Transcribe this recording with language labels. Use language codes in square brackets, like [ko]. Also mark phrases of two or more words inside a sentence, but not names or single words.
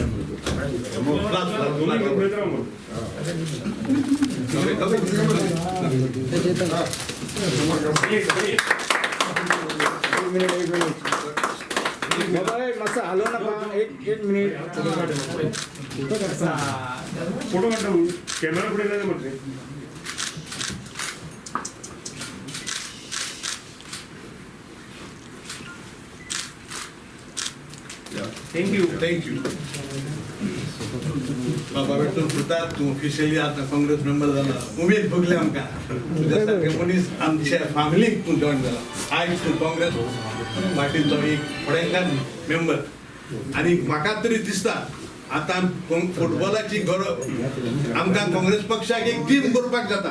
[mr] हलो ना एक मिनिट फोटो काढता कॅमेरा पुढे नाही म्हटले. [en] Thank you. [mr] बाबा भेटून फुटात तू ऑफिशियली आता काँग्रेस मेंबर झाला. [kok] उमेद भोगले आमकां तुझ्यासारखे मनीस आमच्या फॅमिलीक तू जॉईन झाला. आयज तू काँग्रेस पार्टीचो एक फुडेकार मेंबर आनी म्हाका तरी दिसता आता फुटबॉलाची गरज आमकां काँग्रेस पक्षाक एक टीम करपाक जाता.